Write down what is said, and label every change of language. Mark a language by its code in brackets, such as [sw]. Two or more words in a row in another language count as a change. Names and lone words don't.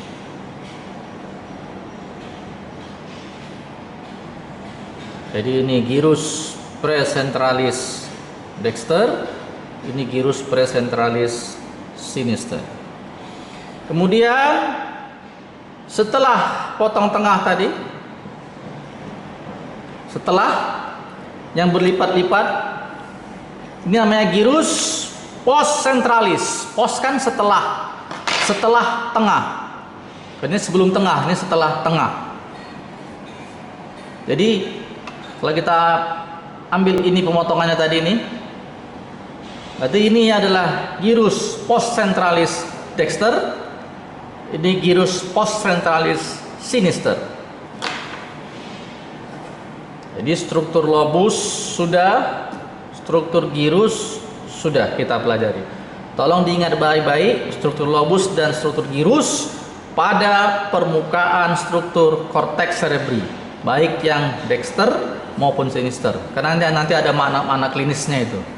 [id] Jadi ini [la] girus presentralis dexter, [id] ini [la] girus presentralis sinister. [id] Kemudian setelah potong tengah tadi, setelah yang berlipat-lipat, ini namanya [la] girus post centralis. [id] Post kan setelah tengah. Ini sebelum tengah, ini setelah tengah. Jadi kalau kita ambil ini pemotongannya tadi ini, berarti ini adalah [la] girus post centralis dexter, [id] ini [la] girus post centralis sinister. [id] Jadi struktur lobus sudah, struktur girus sudah kita pelajari. Tolong diingat baik-baik struktur lobus dan struktur girus pada permukaan struktur korteks cerebri, baik yang dexter maupun sinister, karena nanti ada makna klinisnya itu.